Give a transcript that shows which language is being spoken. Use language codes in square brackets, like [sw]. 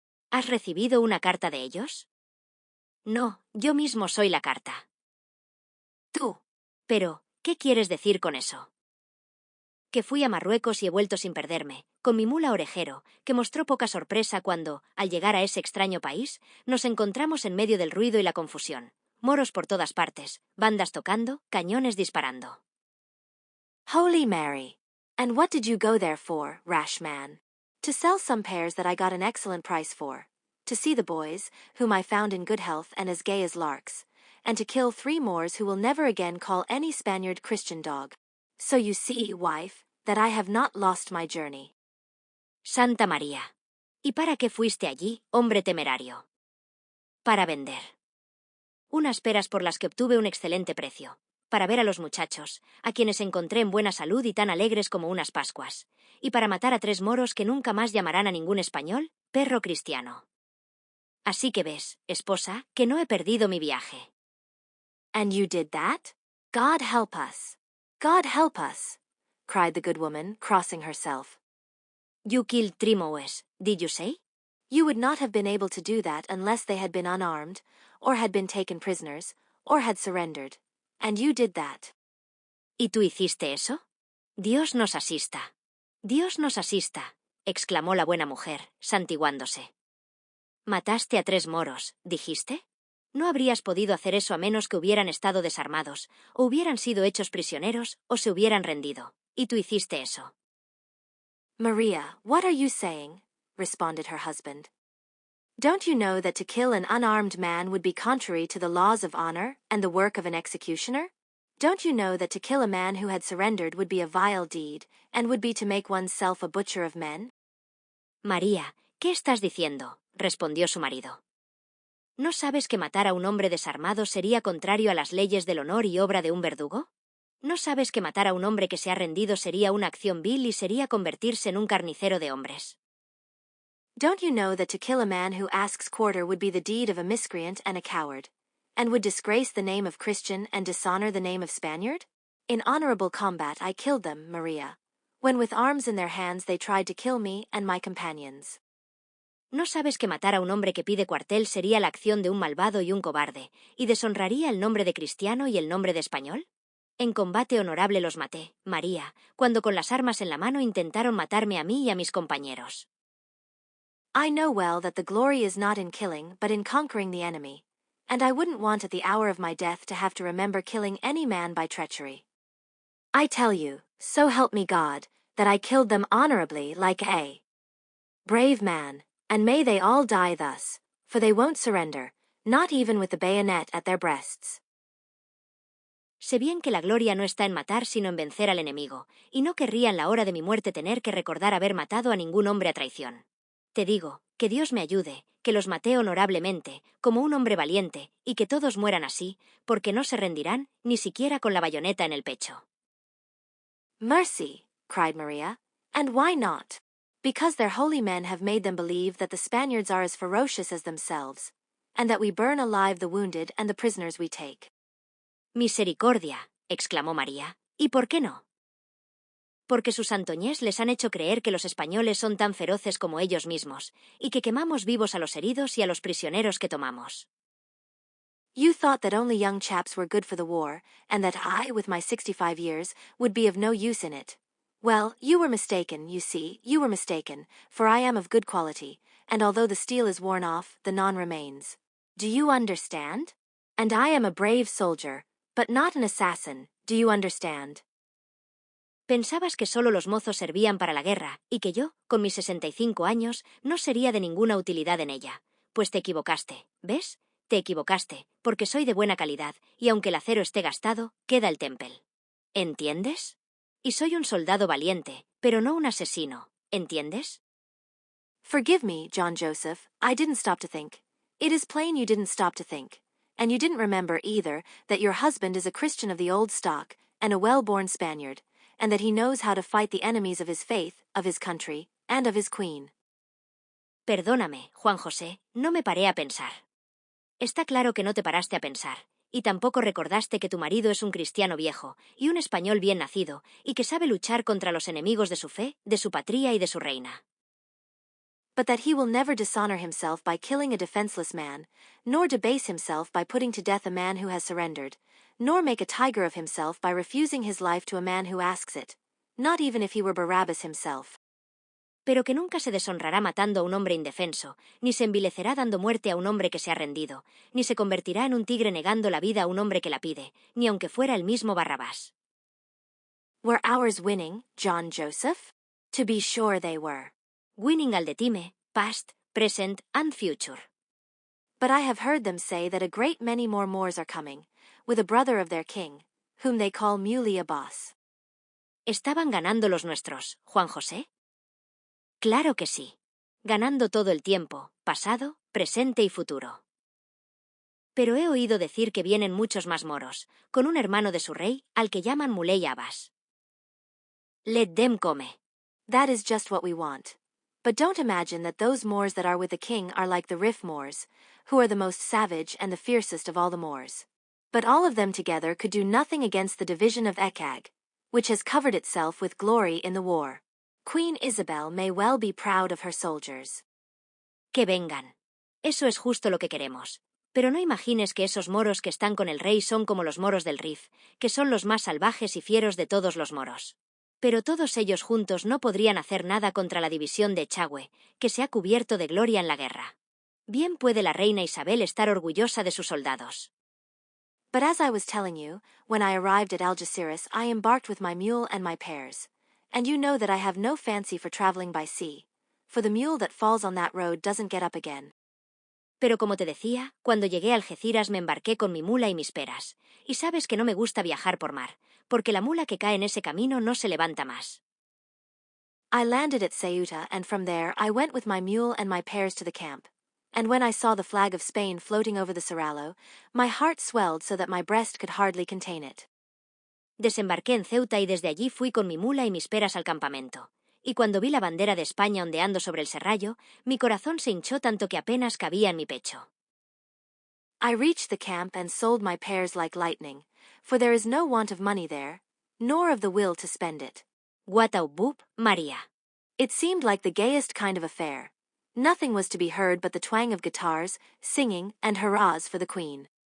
[es] ¿Has recibido una carta de ellos? No, yo mismo soy la carta. Tú. Pero, ¿qué quieres decir con eso? Que fui a Marruecos y he vuelto sin perderme, con mi mula Orejero, que mostró poca sorpresa cuando, al llegar a ese extraño país, nos encontramos en medio del ruido y la confusión. Moros por todas partes, bandas tocando, cañones disparando. [en] Holy Mary! And what did you go there for, rash man? To sell some pears that I got an excellent price for, to see the boys, whom I found in good health and as gay as larks, and to kill 3 Moors who will never again call any Spaniard Christian dog. So you see, wife, that I have not lost my journey. [es] Santa María. ¿Y para qué fuiste allí, hombre temerario? Para vender. Unas peras por las que obtuve un excelente precio. Para ver a los muchachos, a quienes encontré en buena salud y tan alegres como unas Pascuas. Y para matar a 3 moros que nunca más llamarán a ningún español perro cristiano. Así que ves, esposa, que no he perdido mi viaje. [en] And you did that? God help us! God help us! Cried the good woman, crossing herself. You killed 3 Moors, did you say? You would not have been able to do that unless they had been unarmed, or had been taken prisoners, or had surrendered. And you did that. [es] ¿Y tú hiciste eso? Dios nos asista. Dios nos asista, exclamó la buena mujer, santiguándose. Mataste a 3 moros, ¿dijiste? No habrías podido hacer eso a menos que hubieran estado desarmados, o hubieran sido hechos prisioneros, o se hubieran rendido. Y tú hiciste eso. [en] Maria, what are you saying? Responded her husband. Don't you know that to kill an unarmed man would be contrary to the laws of honor and the work of an executioner? Don't you know that to kill a man who had surrendered would be a vile deed, and would be to make oneself a butcher of men? [es] María, ¿qué estás diciendo? Respondió su marido. ¿No sabes que matar a un hombre desarmado sería contrario a las leyes del honor y obra de un verdugo? ¿No sabes que matar a un hombre que se ha rendido sería una acción vil y sería convertirse en un carnicero de hombres? [en] Don't you know that to kill a man who asks quarter would be the deed of a miscreant and a coward, and would disgrace the name of Christian and dishonor the name of Spaniard? In honorable combat I killed them, Maria, when with arms in their hands they tried to kill me and my companions. [es] ¿No sabes que matar a un hombre que pide cuartel sería la acción de un malvado y un cobarde, y deshonraría el nombre de cristiano y el nombre de español? En combate honorable los maté, María, cuando con las armas en la mano intentaron matarme a mí y a mis compañeros. [en] I know well that the glory is not in killing, but in conquering the enemy, and I wouldn't want at the hour of my death to have to remember killing any man by treachery. I tell you, so help me God, that I killed them honorably like a brave man. And may they all die thus, for they won't surrender, not even with the bayonet at their breasts. [es] Sé bien que la gloria no está en matar sino en vencer al enemigo, y no querría en la hora de mi muerte tener que recordar haber matado a ningún hombre a traición. Te digo, que Dios me ayude, que los maté honorablemente, como un hombre valiente, y que todos mueran así, porque no se rendirán, ni siquiera con la bayoneta en el pecho. [en] Mercy, cried Maria, and why not? Because their holy men have made them believe that the Spaniards are as ferocious as themselves, and that we burn alive the wounded and the prisoners we take. [es] Misericordia, exclamó María, ¿y por qué no? Porque sus antoñés les han hecho creer que los españoles son tan feroces como ellos mismos, y que quemamos vivos a los heridos y a los prisioneros que tomamos. [en] You thought that only young chaps were good for the war, and that I, with my 65 years, would be of no use in it. Well, you were mistaken, you see, you were mistaken, for I am of good quality, and although the steel is worn off, the non remains. Do you understand? And I am a brave soldier, but not an assassin, do you understand? [es] Pensabas que solo los mozos servían para la guerra, y que yo, con mis 65 años, no sería de ninguna utilidad en ella. Pues te equivocaste, ¿ves? Te equivocaste, porque soy de buena calidad, y aunque el acero esté gastado, queda el tempel. ¿Entiendes? Y soy un soldado valiente, pero no un asesino, ¿entiendes? [en] Forgive me, John Joseph, I didn't stop to think. It is plain you didn't stop to think. And you didn't remember, either, that your husband is a Christian of the old stock, and a well-born Spaniard, and that he knows how to fight the enemies of his faith, of his country, and of his queen. [es] Perdóname, Juan José, no me paré a pensar. Está claro que no te paraste a pensar, y tampoco recordaste que tu marido es un cristiano viejo, y un español bien nacido, y que sabe luchar contra los enemigos de su fe, de su patria y de su reina. [en] But that he will never dishonor himself by killing a defenseless man, nor debase himself by putting to death a man who has surrendered, nor make a tiger of himself by refusing his life to a man who asks it, not even if he were Barabbas himself. [es] Pero que nunca se deshonrará matando a un hombre indefenso, ni se envilecerá dando muerte a un hombre que se ha rendido, ni se convertirá en un tigre negando la vida a un hombre que la pide, ni aunque fuera el mismo Barrabás. [en] Were ours winning, John Joseph? To be sure they were. Winning al de time, past, present, and future. But I have heard them say that a great many more Moors are coming, with a brother of their king, whom they call Muley Abbas. [es] ¿Estaban ganando los nuestros, Juan José? Claro que sí. Ganando todo el tiempo, pasado, presente y futuro. Pero he oído decir que vienen muchos más moros, con un hermano de su rey, al que llaman Muley Abbas. [en] Let them come. That is just what we want. But don't imagine that those Moors that are with the king are like the Rif Moors, who are the most savage and the fiercest of all the Moors. But all of them together could do nothing against the division of Ekag, which has covered itself with glory in the war. Queen Isabel may well be proud of her soldiers. [es] Que vengan. Eso es justo lo que queremos. Pero no imagines que esos moros que están con el rey son como los moros del Rif, que son los más salvajes y fieros de todos los moros. Pero todos ellos juntos no podrían hacer nada contra la división de Echagüe, que se ha cubierto de gloria en la guerra. Bien puede la reina Isabel estar orgullosa de sus soldados. [en] But as I was telling you, when I arrived at Algeciras I embarked with my mule and my pears. And you know that I have no fancy for traveling by sea, for the mule that falls on that road doesn't get up again. [es] Pero como te decía, cuando llegué a Algeciras me embarqué con mi mula y mis peras, y sabes que no me gusta viajar por mar, porque la mula que cae en ese camino no se levanta más. [en] I landed at Ceuta, and from there I went with my mule and my pears to the camp. And when I saw the flag of Spain floating over the Serrallo, my heart swelled so that my breast could hardly contain it. [es] Desembarqué en Ceuta y desde allí fui con mi mula y mis peras al campamento. Y cuando vi la bandera de España ondeando sobre el serrallo, mi corazón se hinchó tanto que apenas cabía en mi pecho. [en] I reached the camp and sold my pears like lightning, for there is no want of money there, nor of the will to spend it. Guataubub, María. It seemed like the gayest kind of affair. Nothing was to be heard but the twang of guitars, singing, and hurrahs for the queen.